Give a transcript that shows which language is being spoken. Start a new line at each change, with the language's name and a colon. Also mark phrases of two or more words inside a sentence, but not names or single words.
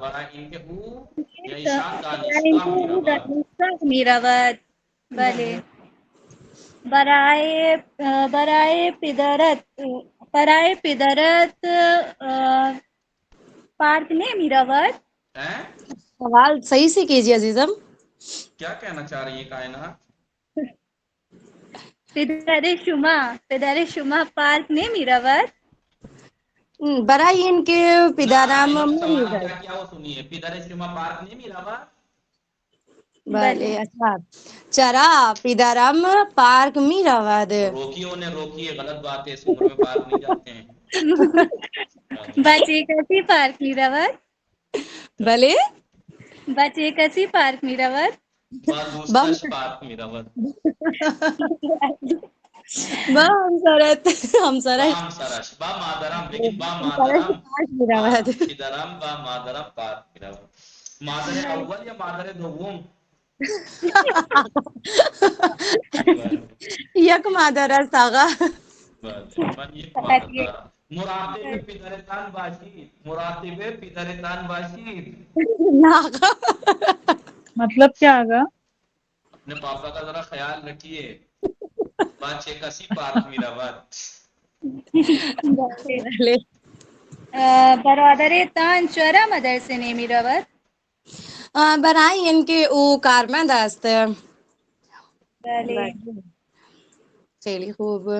Persian: برای اینکه او یا ایشان دانشگاه می رود. دانشگاه می رود. بله برای پدرت پارک نمی رود؟
Urdu: سوال صحیح سے کیجیے عزیزم. کیا کہنا چاہ رہی ہے کائنات؟
Persian: پدر شما پارک نمی رود؟ برای اینکه پدرم
Urdu: سوال کیا وہ سنیے
Persian: پدر شما پارک نمی رود؟ بله اچھا چرا پدرم پارک می رود؟
Urdu: روکیے غلط بات ہے. اس عمر میں پارک نہیں جاتے ہیں.
Persian: بچے کسی پارک می رود؟ بله بچه کسی پارک می رود؟ با دوستش پارک می رود. با همسرش با مادرم. لیکن با مادرم رود. پدرم با مادرم پارک می رود. مادر اول یا مادر دوم؟ یک مادر است آقا. من یک مادر دارم. مراتب پدرتان باشید.
Urdu: مطلب کیا آگا؟ اپنے پاپا کا ذرا خیال رکھیے.
Persian: بچے کسی پارک می رود. برادرتان چرا مدرسه نمی رود؟ برای اینکه او کارمند است. بله خیلی خوب.